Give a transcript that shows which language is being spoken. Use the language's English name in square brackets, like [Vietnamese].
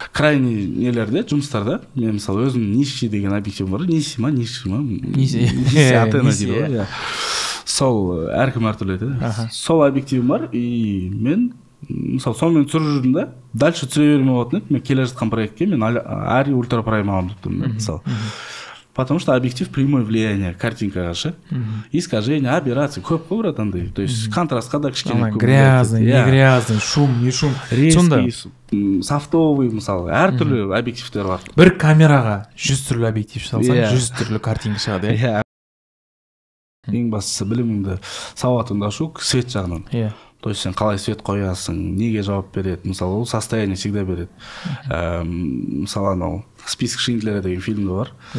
[Kazakh] Крайний нелерде, жұмыстарда, мен мысалы өзім Ниши деген объектив бар, Ниши ма? Ниши Атена дейді ғой. Сол әркім әртүрлі айтады. Сол объективім бар, и мен мысалы сонымен түсіріп жүрдім да, дальше түсіре бермей болатын еді. Мен келе жатқан проектке мен Ари Ультра Прайм аламын деп тұрмын мысалы. [Russian] Потому что объектив прямое влияние картинкаға ше. [Kazakh] Искажение, аберрация көп қой брат андай. То есть контрастқа да кішкене көп. [Russian] Грязный, не грязный, шум, не шум. [Kazakh] Резкий, софтовый мысалы, әртүрлі объективтер бар. Бір камераға 100 түрлі объектив салсаң, 100 түрлі картинка шығады, иә. Ең бастысы біліміңді, сауатыңды ашу свет жағынан. То есть сен қалай свет қоясың, неге жауап береді, мысалы ол состояние всегда береді. Мысалы анау список Шиндлера деген фильмде бар.